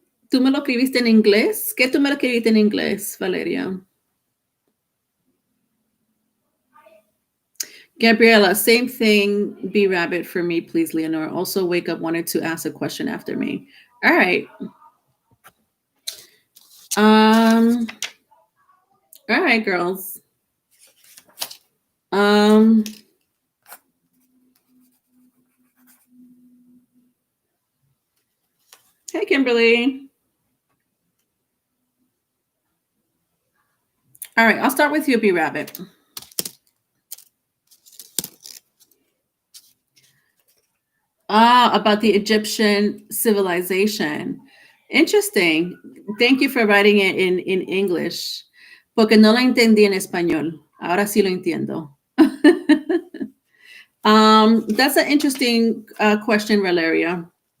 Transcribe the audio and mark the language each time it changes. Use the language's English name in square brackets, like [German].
[Spanish] ¿Tú me lo escribiste en inglés? ¿Qué tú me lo escribiste en inglés, Valeria? [English] Gabriella, same thing, B-Rabbit for me, please, Leonor. Also, Wake Up wanted to ask a question after me. All right. All right, girls. Hey, Kimberly. All right, I'll start with you, B-Rabbit. About the Egyptian civilization. Interesting. Thank you for writing it in English. [Spanish] Porque no lo entendí en español. Ahora sí lo entiendo. [English] That's an interesting question, Valeria.